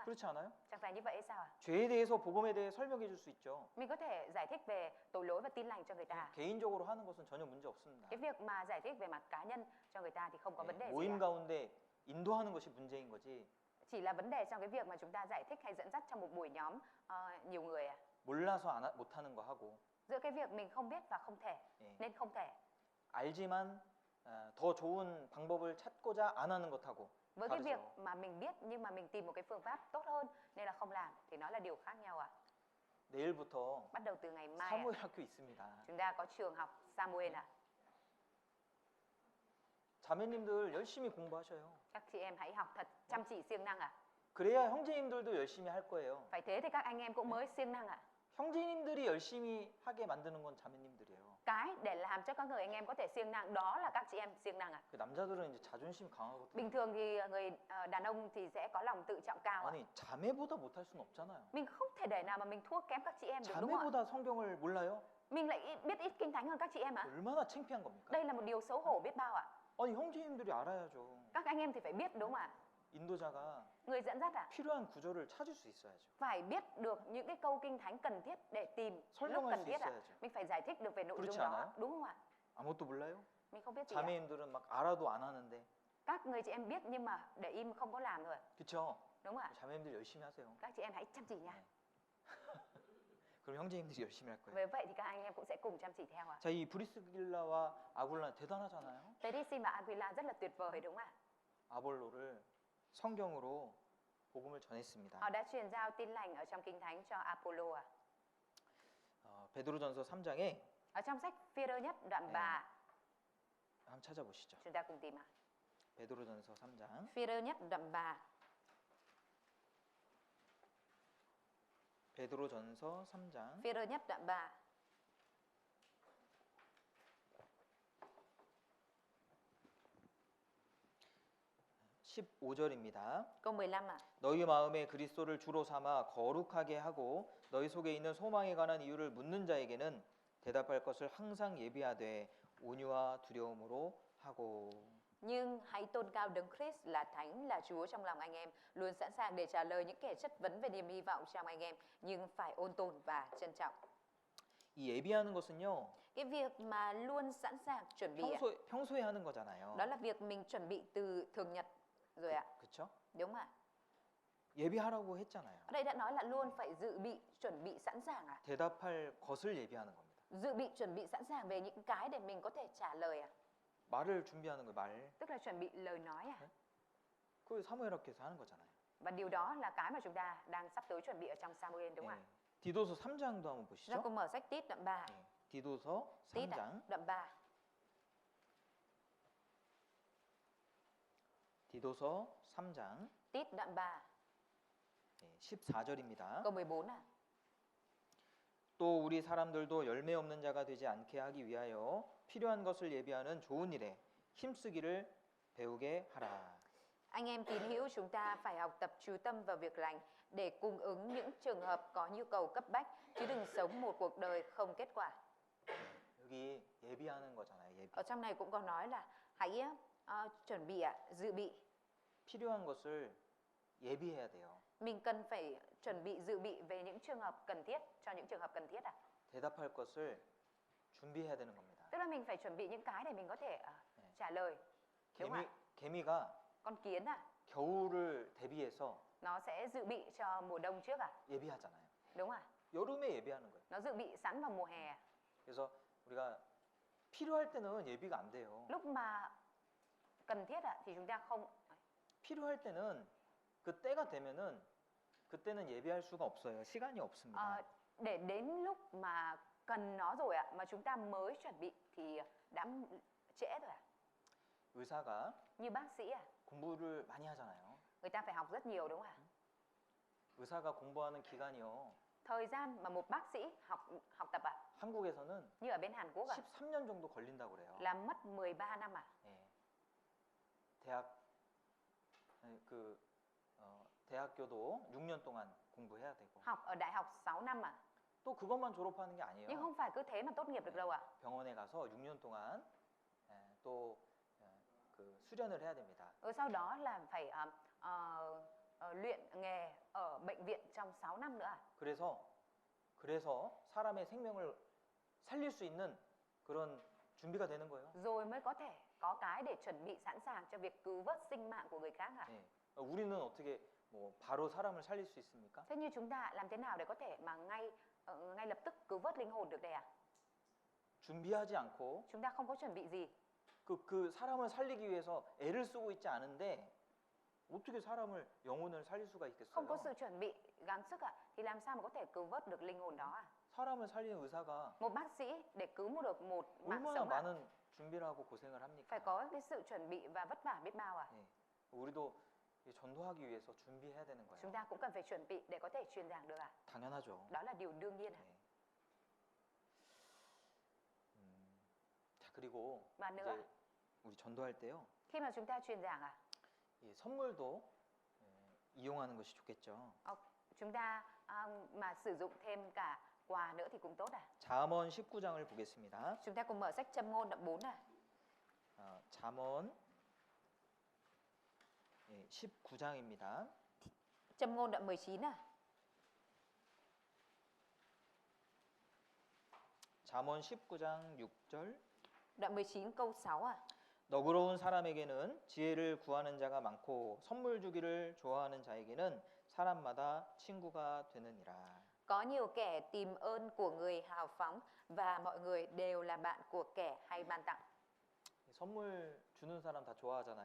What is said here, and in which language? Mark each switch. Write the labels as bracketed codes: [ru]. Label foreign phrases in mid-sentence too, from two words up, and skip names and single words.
[ko] 그렇지 않아요? [vi] Chẳng phải như vậy hay sao ạ? [ko] 죄에 대해서 복음에 대해 설명해 줄 수 있죠. [vi] Mình có thể giải thích về tội lỗi và tin lành cho người ta. [ko] 개인적으로 하는 것은 전혀 문제 없습니다. [vi] Cái việc mà giải thích về mặt cá nhân cho người ta thì không có vấn đề gì [ko] 모임 [vi] ạ. [ko] 가운데 인도하는 것이 문제인 거지. [vi] Chỉ là vấn đề trong cái việc mà chúng ta giải thích hay dẫn dắt trong một buổi nhóm nhiều người ạ. [ko] 몰라서 못 하는 거 하고 [vi] Giữa cái việc mình không biết và không thể [ko] 예, [vi] nên không thể, [ko] 알지만 더 좋은 방법을 찾고자 안 하는 것하고 [vi] với cái [ko] 다르죠. [vi] việc mà mình biết nhưng mà mình tìm một cái phương pháp tốt hơn nên là không làm thì nó là điều khác nhau ạ. [ko] 내일부터 [vi] Bắt đầu từ ngày mai [ko] 사무엘 학교 있습니다. [vi] chúng ta có trường học Samuel ạ. [ko] 자매님들 열심히 공부하셔요. [vi] Các chị em hãy học thật chăm chỉ siêng năng ạ. [ko] 그래야 형제님들도 열심히 할 거예요. [vi] Phải thế thì các anh em cũng mới siêng năng ạ. [ko] 형제님들이 열심히 하게 만드는 건 자매님들이에요. [vi] Cái để làm cho các người anh em có thể siêng năng đó là các chị em siêng năng ạ. [ko] 그 남자들은 이제 자존심 강하거든요. [vi] Bình thường thì người đàn ông thì sẽ có lòng tự trọng cao ạ. [ko] 아니 자매보다 못할 수는 없잖아요. [vi] Mình không thể để nào mà mình thua kém các chị em được, đúng không ạ? [ko] 자매보다 성경을 몰라요? [vi] Mình lại biết ít Kinh Thánh hơn các chị em ạ. [ko] 얼마나 창피한 겁니까? [vi] Đây là một điều xấu hổ biết bao ạ. [ko] 아니 형제님들이 알아야죠. [vi] Các anh em thì phải biết, đúng không ạ? [ko] 인도자가 [vi] Người dẫn dắt ạ, [ko] 필요한 구절을 찾을 수 있어야죠. [vi] phải biết được những cái câu Kinh Thánh cần thiết để tìm lúc [ko] 설명할 [vi] cần [ko] 수 [vi] thiết ạ. [ko] 있어야죠. [vi] Mình phải giải thích được về nội [ko] 그렇지 [vi] dung đó, [ko] 않아요? [vi] đúng không ạ? [ko] 아무것도 몰라요? [vi] Mình không biết gì ạ. [ko] 자매님들은 막 알아도 안 하는데, [vi] Các người chị em biết nhưng mà để im không có làm thôi, [ko] 그렇죠? [vi] đúng không ạ? [ko] 자매님들 열심히 하세요. [vi] Các chị em hãy chăm chỉ nha. [ko] 그럼 형제님들이 열심히 할 거예요. [vi] Với vậy thì các anh em cũng sẽ cùng chăm chỉ theo ạ. [ko] 자, 이 브리스길라와 아굴라 대단하잖아요. [vi] Perisin và Aquila rất là tuyệt vời, đúng không ạ? [ko] 아볼로를 성경으로 복음을 전했습니다. [vi] Họ đã truyền giao tin lành ở trong Kinh Thánh cho Apollo ạ. [ko] 베드로전서 3장에 [vi] Ở trong sách Phi-rơ nhất đoạn 3, [ko] 한번 찾아보시죠. [vi] chúng ta cùng tìm ạ. [ko] 베드로전서 3장. [vi] Phi-rơ nhất đoạn 3. [ko] 베드로전서 3장 [vi] Phi-rơ nhất đoạn 3. [ko] 15절입니다. [vi] Câu 15 ạ. [ko] 너희 마음에 그리스도를 주로 삼아 거룩하게 하고 너희 속에 있는 소망에 관한 이유를 묻는 자에게는 대답할 것을 항상 예비하되 온유와 두려움으로 하고. [vi] Nhưng hãy tôn cao Đấng Christ là Thánh, là Chúa trong lòng anh em, luôn sẵn sàng để trả lời những kẻ chất vấn về niềm hy vọng trong anh em, nhưng phải ôn tồn và trân trọng. [ko] 이 예비하는 것은요, [vi] Cái việc mà luôn sẵn sàng chuẩn bị ạ, [ko] 평소에 하는 거잖아요. [vi] đó là việc mình chuẩn bị từ thường nhật rồi ạ. [ko] 그렇죠? [vi] Đúng ạ. [ko] 예비하라고 했잖아요. [vi] Ở đây đã nói là luôn phải dự bị, chuẩn bị sẵn sàng ạ. [ko] 대답할 것을 예비하는 겁니다. [vi] Dự bị, chuẩn bị sẵn sàng về những cái để mình có thể trả lời ạ. [ko] 말을 준비하는 거예요. 말. [vi] Tức là chuẩn bị lời nói ạ. [ko] 그 사무엘하께서 하는 거잖아요. [vi] Và điều đó là cái mà chúng ta đang sắp tới chuẩn bị ở trong Samuel đúng không ạ? [ko] 디도서 3장도 한번 [vi] Chúng [ko] 보시죠. [vi] ta cùng mở sách Tít đoạn 3. [ko] 디도서 [vi] Tít [ko] 3장. [vi] đoạn 3. [ko] 디도서 3장 [vi] Tít đoạn 3, [ko] 14절입니다. [vi] câu 14 ạ. [ko] 또 우리 사람들도 열매 없는 자가 되지 않게 하기 위하여 필요한 것을 예비하는 좋은 일에 힘쓰기를 배우게 하라. [vi] Anh em tín hữu chúng ta phải học tập chú tâm vào việc lành để cung ứng những trường hợp có nhu cầu cấp bách, chứ đừng sống một cuộc đời không kết quả. [ko] 여기 예비하는 거잖아요. 예비. [vi] Ở trong này cũng có nói là hãy chuẩn bị ạ, dự bị. 필요한 것을 예비해야 돼요. Mình cần phải chuẩn bị, dự bị về những trường hợp cần thiết, cho những trường hợp cần thiết ạ. 대답할 것을 준비해야 되는 겁니다. Tức là mình phải chuẩn bị những cái để mình có thể trả lời. Đúng không ạ? [ko] 개미가 [vi] Con kiến ạ, [ko] 겨울을 대비해서 [vi] nó sẽ dự bị cho mùa đông trước ạ. [ko] 예비하잖아요. [vi] Đúng ạ? [ko] 여름에 예비하는 거예요. [vi] Nó dự bị sẵn vào mùa hè. [ko] 그래서 우리가 필요할 때는 예비가 안 돼요. [vi] Lúc mà cần thiết ạ thì chúng ta không. [ko] 필요할 때는 그 때가 되면은 그때는 예비할 수가 없어요. 시간이 없습니다. [vi] Để đến lúc mà cần nó rồi ạ mà chúng ta mới chuẩn bị thì đã trễ rồi ạ. [ko] 의사가 [vi] Như bác sĩ ạ, [ko] 공부를 많이 하잖아요. [vi] người ta phải học rất nhiều đúng không ạ? [ko] 의사가 공부하는 기간이요. [vi] Thời gian mà một bác sĩ học tập ạ, [ko] 한국에서는 [vi] như ở bên Hàn Quốc ạ, [ko] 13년 정도 걸린다고 그래요. [vi] là mất 13 năm ạ. [ko] 예. 대학 대학교도 6년 동안 공부해야 되고. [vi] Học ở đại học 6 năm ạ. [ko] 또 그것만 졸업하는 게 아니에요. [vi] Nhưng không phải cứ thế mà tốt nghiệp được đâu ạ. [ko] 병원에 가서 6년 동안 또 그 수련을 해야 됩니다. [vi] Rồi sau đó là phải luyện nghề ở bệnh viện trong 6 năm nữa ạ. [ko] 그래서 사람의 생명을 살릴 수 있는 그런 준비가 되는 거예요. [vi] Rồi mới có thể có cái để chuẩn bị sẵn sàng cho việc cứu vớt sinh mạng của người khác ạ. [ko] 예. 우리는 어떻게 뭐 바로 사람을 살릴 수 있습니까? [vi] Thế như chúng ta làm thế nào để có thể mà ngay lập tức cứu vớt linh hồn được đây ạ? [ko] 준비하지 않고 [vi] Chúng ta không có chuẩn bị gì. [ko] 그 사람을 살리기 위해서 애를 쓰고 있지 않은데 어떻게 사람을 영혼을 살릴 수가 [vi] Không có [ko] 있겠어요? [vi] sự chuẩn bị gắng sức ạ thì làm sao mà có thể cứu vớt được linh hồn đó ạ? [ko] 사람을 살리는 의사가 [vi] Một bác sĩ để cứu được một mạng [ko] 얼마나 [vi] sống ạ, [ko] 많은 준비를 하고 고생을 [vi] phải [ko] 합니까? [vi] có cái sự chuẩn bị và vất vả biết bao ạ. [ko] 예. 우리도 이 전도하기 위해서 준비해야 되는 거예요. [vi] Chúng ta cũng cần phải chuẩn bị để có thể truyền giảng được ạ. [ko] 당연하죠. [vi] Đó là điều đương nhiên ạ. [ko] 네. 자, 그리고 [vi] Và nữa, [ko] 이제 우리 전도할 때요. [vi] khi mà chúng ta truyền giảng ạ, [ko] 이 선물도 이용하는 것이 좋겠죠. [vi] chúng ta mà sử dụng thêm cả quà nữa thì cũng tốt ạ. [ko] 잠언 19장을 보겠습니다. [vi] Chúng ta cùng mở sách Châm ngôn đoạn 4 ạ. [ko] 잠언 19장입니다. [vi] Châm ngôn đoạn 19 ạ. [ko] 잠언 19장 6절. [vi] Đoạn 19 câu 6 ạ. [ko] 너그러운 사람에게는 지혜를 구하는 자가 많고 선물 주기를 좋아하는 자에게는 사람마다 친구가 되느니라. [vi] Có nhiều kẻ tìm ơn của người hào phóng và mọi người đều là bạn của kẻ hay ban tặng. [ko] 선물 주는 사람 다 좋아하잖아요.